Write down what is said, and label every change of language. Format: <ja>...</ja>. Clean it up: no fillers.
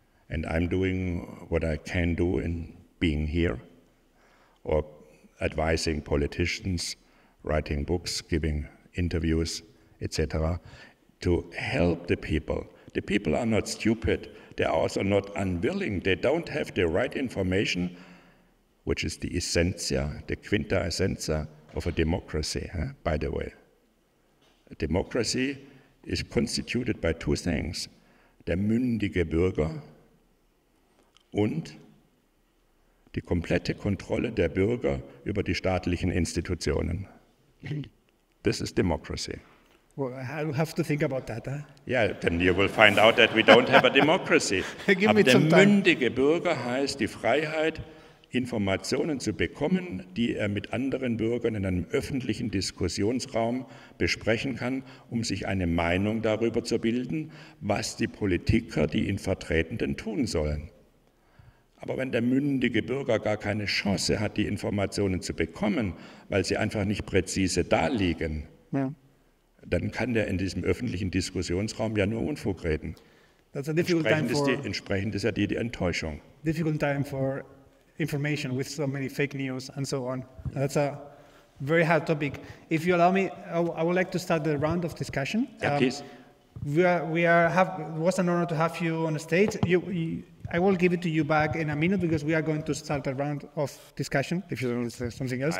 <en>And I'm doing what I can do in being here, or advising politicians, writing books, giving interviews, etc., to help the people. The people are not stupid. They are also not unwilling. They don't have the right information, which is the essentia, the quinta essentia of a democracy, by the way. A democracy is constituted by two things:</en> <de>der mündige Bürger und die komplette Kontrolle der Bürger über die staatlichen Institutionen.</de> <en>This is democracy. Well, I have to think about that. Yeah, then you will find out that we don't have a democracy.</en> <de>Aber der mündige Bürger heißt die Freiheit, Informationen zu bekommen, die er mit anderen Bürgern in einem öffentlichen Diskussionsraum besprechen kann, um sich eine Meinung darüber zu bilden, was die Politiker, die ihn vertreten, denn tun sollen. Aber wenn der mündige Bürger gar keine Chance hat, die Informationen zu bekommen, weil sie einfach nicht präzise darliegen, dann kann der in diesem öffentlichen Diskussionsraum ja nur Unfug reden. Entsprechend ist ja die Enttäuschung.</de> <en>Difficult time for information with so many fake news and so on. That's a very hard topic. If you allow me, I would like to start the round of discussion. Yeah, please. It was an honor to have you on the stage. I will give it to you back in a minute because we are going to start a round of discussion, if you don't want to say something else.</en>